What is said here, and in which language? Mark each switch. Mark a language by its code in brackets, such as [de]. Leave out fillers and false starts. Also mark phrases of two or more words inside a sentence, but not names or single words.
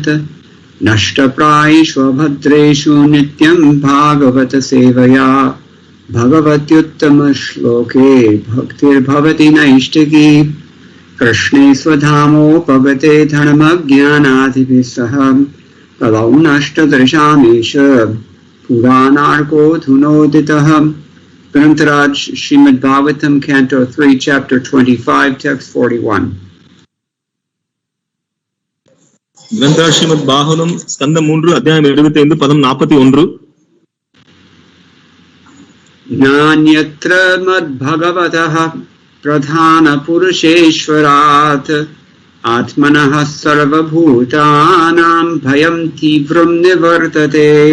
[sa] नष्टप्रायेष्व भद्रेषु नित्यं भागवत सेवया भगवत्युत्तम श्लोके भक्तिर् भवति नैष्ठिकी कृष्णे स्वधामोपगते धर्मज्ञानादिभिःसह कलौ नष्टदृशामेष पुराणार्को ऽधुनोदितः. [en] Grantaraj Srimad Bhagavatam Canto 3 Chapter 25 Text 41. [ta] கிரந்தராஜ் ஸ்ரீமத் பாகவதம் ஸ்கந்தம் 3 அத்தியாயம் 75 பதம் 41. [sa] नान्यत्र मद् भगवतः प्रधान पुरुषेश्वरात् आत्मनः सर्वभूतानां भयं तीव्रं निवर्तते.